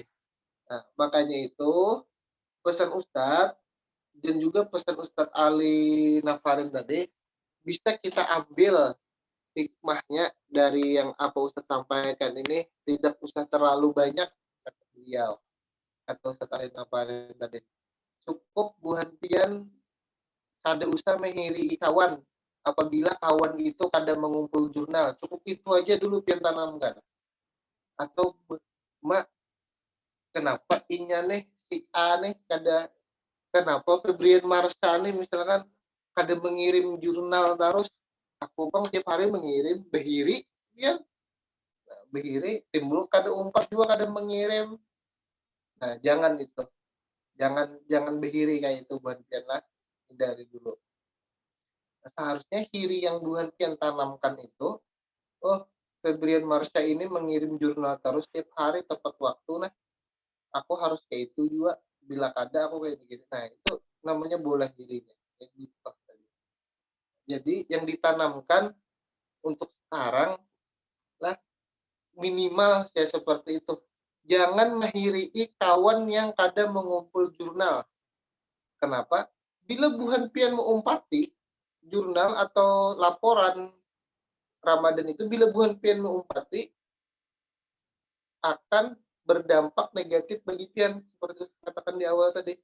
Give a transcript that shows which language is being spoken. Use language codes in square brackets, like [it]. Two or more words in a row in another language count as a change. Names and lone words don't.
[id] Nah, makanya itu pesan Ustadz dan juga pesan Ustadz Ali Nafarin tadi bisa kita ambil hikmahnya dari yang apa Ustadz sampaikan ini, tidak usah terlalu banyak kata beliau atau Ustadz Ali Nafarin tadi. [bjn] Cukup buhan pian kada usah mengiri kawan. Apabila kawan itu kada mengumpul jurnal, cukup itu aja dulu pian tanamkan. Atau mak, kenapa inya nih si A nih kada, kenapa Febrian Marsha nih misalkan kada mengirim jurnal terus, aku bang tiap hari mengirim behiri ya, nah, behiri timbul kada umpat juga kada mengirim. Nah, jangan itu, jangan behiri kayak itu buat pian lah, dari dulu. Nah, seharusnya hiri yang bukan pian tanamkan itu, oh Febrian Marsha ini mengirim jurnal terus tiap hari tepat waktu, nah aku harus kayak itu juga, bila kada aku kayak begini. [id] Nah, itu namanya bola dirinya. Jadi yang ditanamkan untuk sekarang lah minimal ya seperti itu. [bjn] Jangan menghiri kawan yang kada mengumpul jurnal. Kenapa? Bila buhan pian mengumpati jurnal atau laporan Ramadan itu, bila buhan pian mengumpati akan berdampak negatif bagi pian, seperti katakan di awal tadi.